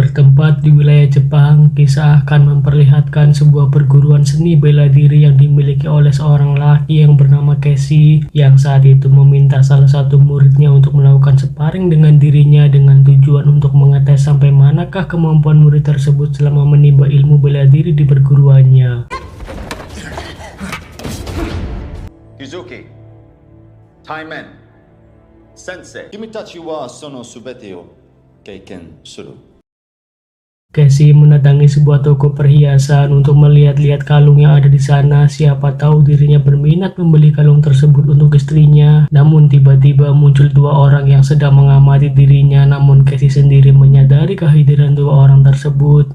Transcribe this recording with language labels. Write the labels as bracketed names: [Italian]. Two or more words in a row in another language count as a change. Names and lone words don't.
[Indonesian] Bertempat di wilayah Jepang, kisah akan memperlihatkan sebuah perguruan seni bela diri yang dimiliki oleh seorang laki yang bernama Casey, yang saat itu meminta salah satu muridnya untuk melakukan sparring dengan dirinya dengan tujuan untuk mengetes sampai manakah kemampuan murid tersebut selama menimba ilmu bela diri di perguruannya. [Japanese] Yuzuki, Taimen, Sensei, 君たちはそのすべてを経験する。 [Indonesian] Casey mendatangi sebuah toko perhiasan untuk melihat-lihat kalung yang ada di sana. Siapa tahu dirinya berminat membeli kalung tersebut untuk istrinya. Namun tiba-tiba muncul dua orang yang sedang mengamati dirinya. Namun Casey sendiri menyadari kehadiran dua orang tersebut.